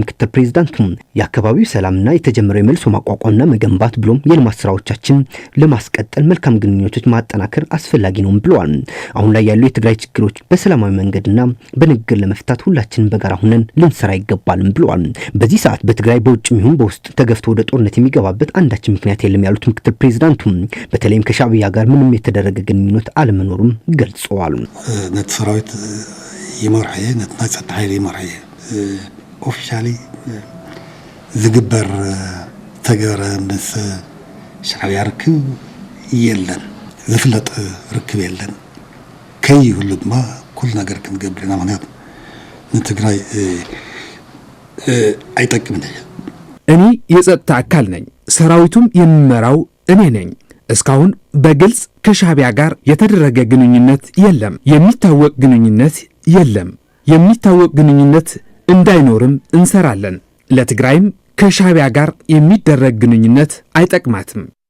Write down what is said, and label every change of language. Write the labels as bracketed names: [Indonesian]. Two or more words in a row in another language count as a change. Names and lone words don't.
[Amharic] ምክትል ፕሬዝዳንቱ የአካባቢው ሰላምና የተጀመረው የመልሶ ማቋቋምና መገንባት ብሎም የልማት ስራዎቻችን ለማስቀጠል መልካም ግንኙነቶች ማጠናከር አስፈላጊ ነው ብለዋል። አሁን ላይ ያሉ የትግራይ ችግሮች በሰላማዊ መንገድና በንግግር ለመፍታት ሁላችንም በጋራ ሆነን ልንሰራ ይገባልም ብለዋል። በዚህ ሰዓት በትግራይ በውጭም ይሁን በውስጥ ተገፍቶ ወደ ጦርነት የሚገባበት አንዳች ምክንያት የለም ያሉት ምክትል ፕሬዝዳንቱ በተለይም ከሻዕቢያ ጋር ምንም የተደረገ ግንኙነት አለመኖሩም ገልጸዋል። [Tigrinya] ነቲ ሰራዊት ይመርሐየ ነቲ ናይ ፀጥታ ሓይሊ ይመርሐየ ኦፊሻሊ ዝግበር ተገረ ምስ ሻዕቢያ ርክብ የለን ዝፍለጥ ርክብ የለን ከይህሉ ድማ ኩሉ ነገር ክንገብር ኢና ምክንያቱ ንትግራይ አይጠቅምን። [Amharic] እኔ የጸጥታ አካል ነኝ፣ ሰራዊቱም የምመራው እኔ ነኝ። እስካሁን በግልጽ ከሻዕቢያ ጋር የተደረገ ግንኙነት የለም፣ የሚታወቅ ግንኙነት የለም። የሚታወቅ ግንኙነት እንዳይኖርም እንሰራለን። ለትግራይም ከሻዕቢያ ጋር የሚደረግ ግንኙነት አይጠቅማትም።